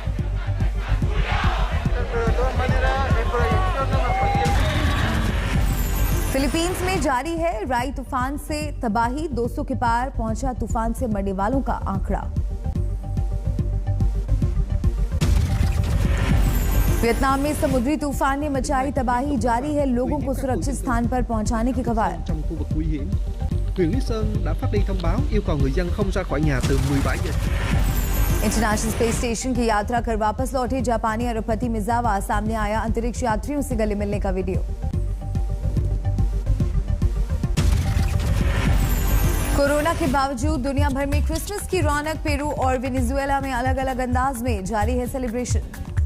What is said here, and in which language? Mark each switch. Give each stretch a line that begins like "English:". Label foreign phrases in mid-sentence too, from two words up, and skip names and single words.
Hindi: फिलीपींस में जारी है राई तूफान से तबाही, 200 के पार पहुंचा तूफान से मरने वालों का आंकड़ा। वियतनाम में समुद्री तूफान ने मचाई तबाही, जारी है लोगों को सुरक्षित स्थान पर पहुंचाने की कवायद।
Vietnamese: Trong khu vực nguy hiểm, huyện Lý Sơn đã phát đi thông báo yêu cầu người dân không ra khỏi nhà từ 17 giờ.
Hindi: इंटरनेशनल स्पेस स्टेशन की यात्रा कर वापस लौटे जापानी अरबपति मिजावा, सामने आया अंतरिक्ष यात्रियों से गले मिलने का वीडियो। कोरोना के बावजूद दुनिया भर में क्रिसमस की रौनक, पेरू और वेनेजुएला में अलग अलग अंदाज में जारी है सेलिब्रेशन।